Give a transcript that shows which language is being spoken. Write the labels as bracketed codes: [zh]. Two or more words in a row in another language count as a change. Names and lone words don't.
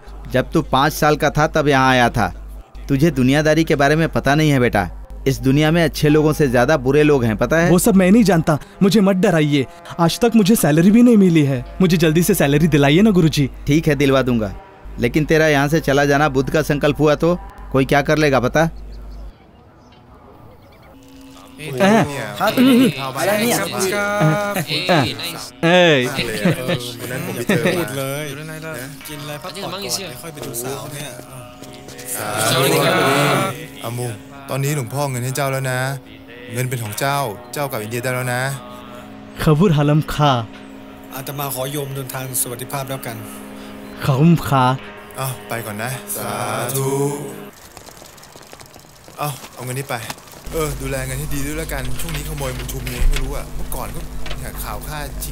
[hi] जब तू 5 साल का था तब यहाँ आया था। तुझे दुनियादारी के बारे में पता नहीं है बेटा, इस दुनिया में अच्छे लोगों से ज्यादा बुरे लोग हैं, पता है? वो सब मैं नहीं जानता, मुझे मत डराइए, आज तक मुझे सैलरी भी नहीं मिली है, मुझे जल्दी से सैलरी दिलाइए ना गुरुजी। ठीक है, दिलवा दूंगा, लेकिन तेरा यहाँ से चला जाना बुद्ध का संकल्प हुआ तो कोई क्या कर लेगा पता? [th] มูตอนนี้หลวงพ่อเงินให้เจ้าแล้วนะ เงินเป็นของเจ้า เจ้ากลับอินเดียได้แล้วนะ खबुर हलम खा อาตมาขอโยมเดินทางสวัสดิภาพแล้วกัน खम खा ไปก่อนนะ สาธุ เอาเงินนี้ไป ดูแลเงินให้ดีด้วยแล้วกัน ช่วงนี้ขโมยมันชุมเนี่ยไม่รู้อ่ะ เมื่อก่อนก็ข่าวฆ่าชิง